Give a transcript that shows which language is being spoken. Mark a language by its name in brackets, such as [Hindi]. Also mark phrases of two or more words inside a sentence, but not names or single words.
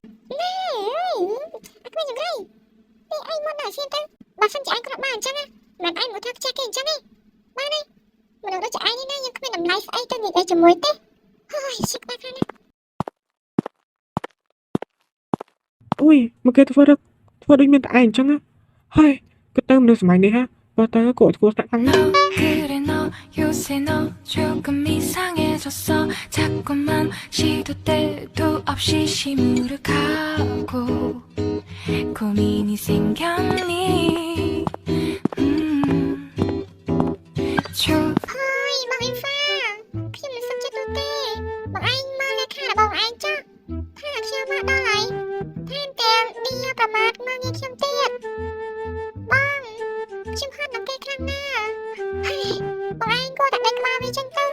[Khmer] ណែអើយអត់មានយ៉ាងไรពេលអញមកដល់សៀនទៅបើសិនជាអញគ្រាន់បានអញ្ចឹងមិនអញមកធ្វើខ្ជិះគេអញ្ចឹងទេបានទេមនុស្សដូចជាឯងនេះណាយើងគ្មានតម្លៃស្អីទៅនិយាយជាមួយទេហើយឈឹកដែរខាងណា អុយមកគេធ្វើដូចមានតែឯងអញ្ចឹងហើយគិតទៅមនុស្សសម័យនេះបើទៅគួរស្គាល់ស្នាក់ខ្លាំងណាស់ [Korean] 그래 너 요새 너 조금 이상해졌어 자꾸만 시도 때도 없이 시무룩하고 고민이 생겼니 [Khmer] ហើយបងអ៊ីហ្វាខ្ញុំមិនសុខចិត្តនោះទេបងឯងមើលលេខារបស់បងឯងចុះថាខ្ញុំមកដល់ហើយថែមទាំងឌីប្រមាថមើលងាយខ្ញុំទៀតបងខ្ញុំហត់នឹងគេខ្លាំងណាស់ហើយបងឯងគួរតែដេកក្បាលវាចឹងទៅ